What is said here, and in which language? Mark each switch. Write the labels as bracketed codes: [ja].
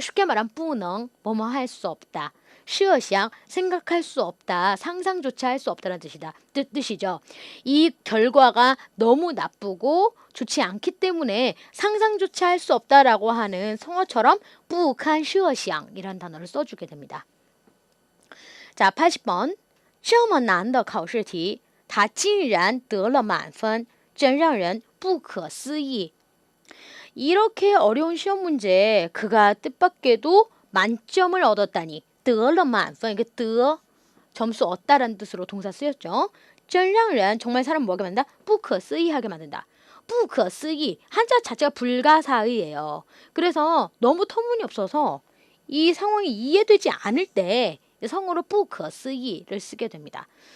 [ko] 쉽게 말하면 [zh] 不能 [ko] 뭐뭐 할 수 없다. [zh] 设想 [ko] 생각할 수 없다. 상상조차 할 수 없다는 뜻이죠. 이 결과가 너무 나쁘고 좋지 않기 때문에 상상조차 할 수 없다라고 하는 성어처럼 不堪设想 이란 단어를 써주게 됩니다. 자, 80번. [zh] 这么难的考试题他竟然得了满分真让人不可思议. [ko] 이렇게 어려운 시험 문제에 그가 뜻밖에도 만점을 얻었다니. [zh] 得了满分. [ko] 이게 得 점수 얻다라는 뜻으로 동사 쓰였죠. [zh] 真让人 [ko] 정말 사람 뭐하게 만든다? [zh] 不可思议 [ko] 하게 만든다. 不可思议 한자 자체가 불가사의예요. 그래서 너무 터무니없어서 이 상황이 이해되지 않을 때 성어로 不可思议를 쓰게 됩니다.